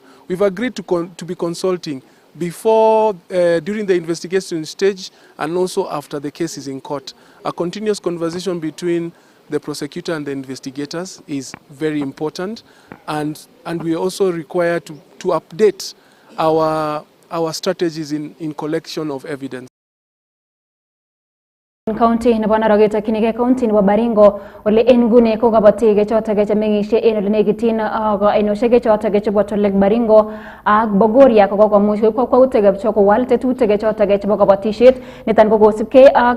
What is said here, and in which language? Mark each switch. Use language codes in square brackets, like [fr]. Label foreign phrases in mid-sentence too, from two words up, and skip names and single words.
[en] We've agreed to be consulting before, during the investigation stage, and also after the case is in court. A continuous conversation between the prosecutor and the investigators is very important, and we are also required to update our strategies in collection of evidence. [kln] County nebo Narok takinige county nebo Baringo ole engune ko gabatige chotage chemengishe en ole negitin ainoshege chotage chebo Lake Baringo ak Bogoria ko komuch ko kwautege choko walte tutege chotage chebo gabatishet nitan ko kosipke ak